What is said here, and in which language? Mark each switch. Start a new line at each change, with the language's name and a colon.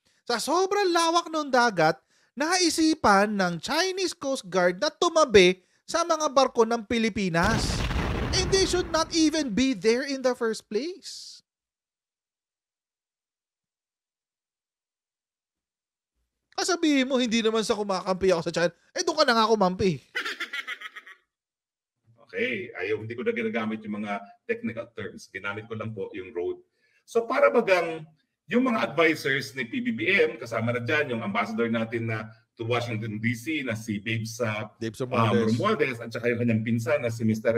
Filipino: Sa sobrang lawak ng dagat, naisipan ng Chinese Coast Guard na tumabi sa mga barko ng Pilipinas.
English: And they should not even be there in the first place.
Filipino: Sabihin mo, hindi naman sa kumakampi ako sa China. Doon ka na nga kumampi. Okay, hindi ko na ginagamit yung mga technical terms. Ginamit ko lang po yung road. So para bagang yung mga advisors ni PBBM, kasama na dyan yung ambassador natin to Washington DC na si Dave Romualdez at saka yung kanyang pinsan na si Mr.